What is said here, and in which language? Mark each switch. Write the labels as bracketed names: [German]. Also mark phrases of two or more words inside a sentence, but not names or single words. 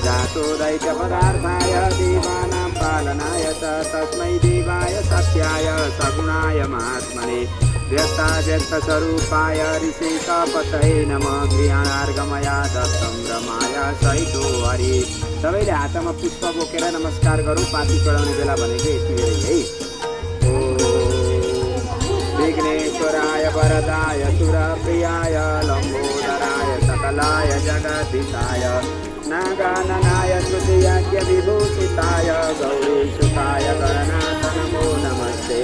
[Sanskrit] ततो दैत्यपदार्थाय देवानां पालनाय च तस्मै देवाय सत्याय सगुणाय महात्मने व्यक्ताव्यक्तस्वरूपाय ऋषिकपतये नमः गृहाणार्गमया दत्तं रमाय सहितो हरि। [Nepali] सबैले हातमा पुष्प बोकेर नमस्कार गरौँ। पाती चढाउने बेला भनेको यति बेलै है। [Sanskrit] विघ्नेश्वराय वरदाय सुरप्रियाय लम्बोदराय सकलाय जगदीशाय नागाननाय तृतीयाज्ञ विभूषिताय गौरीसुताय गणनाथ नमो नमस्ते।